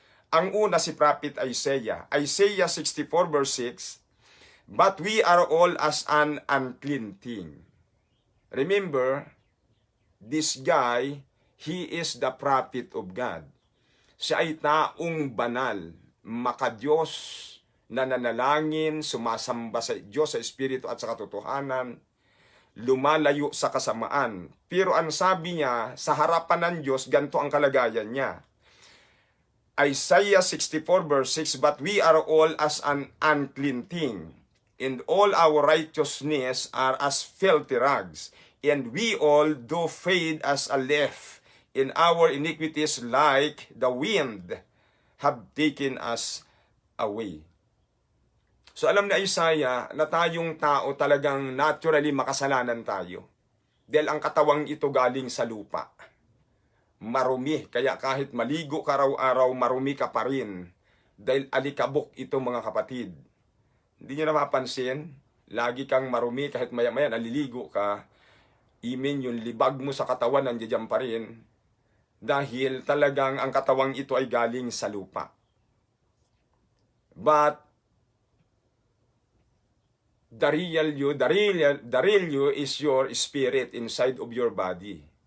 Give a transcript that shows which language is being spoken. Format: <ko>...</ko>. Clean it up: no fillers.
<tl>Ang una si Prophet Isaiah.</tl> <en>Isaiah 64 verse 6, but we are all as an unclean thing. Remember, this guy, he is the prophet of God.</en> <tl>Siya ay taong banal, makadiyos, nananalangin, sumasamba sa Diyos sa Espiritu at sa katotohanan, lumalayo sa kasamaan. Pero ang sabi niya, sa harapan ng Diyos, ganito ang kalagayan niya. Isaiah 64 verse 6, but we are all as an unclean thing, and all our righteousness are as filthy rags, and we all do fade as a leaf, and our iniquities like the wind have taken us away. So alam na Isaiah na tayong tao talagang naturally makasalanan tayo. Dahil ang katawang ito galing sa lupa. Marumi, kaya kahit maligo ka araw-araw, marumi ka pa rin. Dahil alikabok ito mga kapatid. Hindi nyo napapansin, lagi kang marumi kahit maya-maya naliligo ka. Imin yung libag mo sa katawan nandiyan pa rin. Dahil talagang ang katawang ito ay galing sa lupa.</tl> <en>But the real you is your spirit inside of your body.</en>